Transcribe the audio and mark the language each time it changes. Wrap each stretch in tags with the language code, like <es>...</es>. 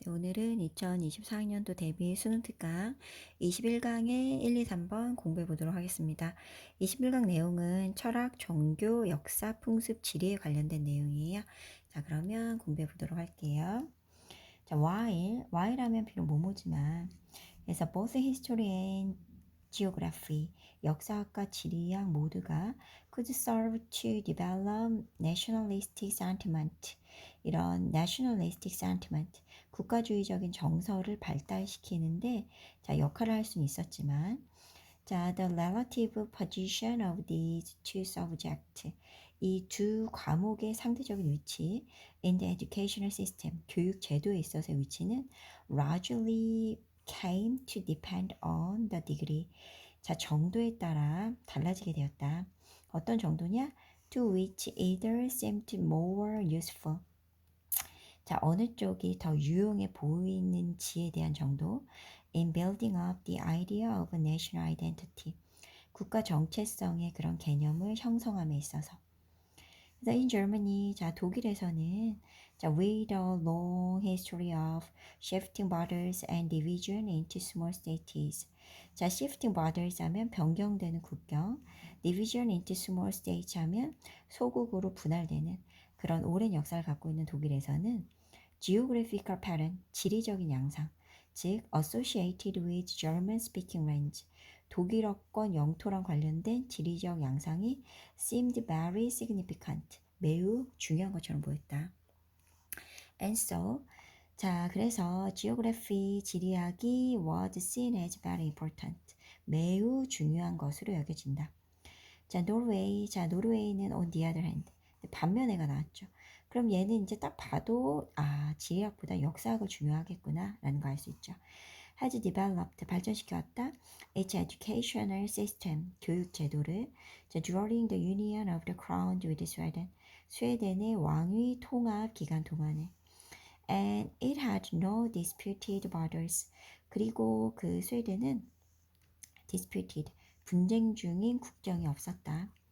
<ko>오늘은 2024학년도 대비 수능 특강 21강의 1, 2, 3번 공부해 보도록 하겠습니다. 21강 내용은 철학, 종교, 역사, 풍습, 지리에 관련된 내용이에요. 자, 그러면 공부해 보도록 할게요. 자,</ko> <en>while</en> <ko>하면 비록 뭐뭐지만 그래서</ko> <en>both history and geography,</en> <ko>역사학과 지리학 모두가</ko> <en>could serve to develop nationalistic sentiment,</en> <ko>이런</ko> <en>nationalistic sentiment,</en> <ko>국가주의적인 정서를 발달시키는데 자, 역할을 할 수는 있었지만</ko> <en>자, the relative position of these two subjects,</en> <ko>이 두 과목의 상대적인 위치</ko> <en>in the educational system,</en> <ko>교육 제도에 있어서의 위치는</ko> <en>largely came to depend on the degree.</en> <ko>자, 정도에 따라 달라지게 되었다. 어떤 정도냐?</ko> <en>To which either seemed more useful.</en> <ko>자, 어느 쪽이 더 유용해 보이는지에 대한 정도.</ko> <en>In building up the idea of a national identity.</en> <ko>국가 정체성의 그런 개념을 형성함에 있어서. 그래서</ko> <en>in Germany, 자,</en> <ko>독일에서는</ko> <en>자, with a long history of shifting borders and division into small states.</en> <ko>자,</ko> <en>shifting borders</en> <ko>하면 변경되는 국경,</ko> <en>division into small states</en> <ko>하면 소국으로 분할되는 그런 오랜 역사를 갖고 있는 독일에서는</ko> <en>geographical pattern,</en> <ko>지리적인 양상, 즉</ko> <en>associated with German speaking range,</en> <ko>독일어권 영토랑 관련된 지리적 양상이</ko> <en>seemed very significant,</en> <ko>매우 중요한 것처럼 보였다.</ko> <en>And so, 자,</en> <ko>그래서</ko> <en>geography,</en> <ko>지리학이</ko> <en>was seen as very important,</en> <ko>매우 중요한 것으로 여겨진다. 자, 노르웨이는</ko> <en>on the other hand,</en> <ko>반면에가 나왔죠. 그럼 얘는 이제 딱 봐도 지리학보다 역사학을 중요하겠구나 라는 거 알 수 있죠.</ko> <en>has developed,</en> <ko>발전시켜왔다.</ko> <en>its educational system,</en> <ko>교육 제도를</ko> <en>during the union of the crown with Sweden,</en> <ko>스웨덴의 왕위 통합 기간 동안에</ko> <en>and it had no disputed borders,</en> <ko>그리고 그 스웨덴은</ko> <en>disputed,</en> <ko>분쟁 중인 국경이 없었다.</ko>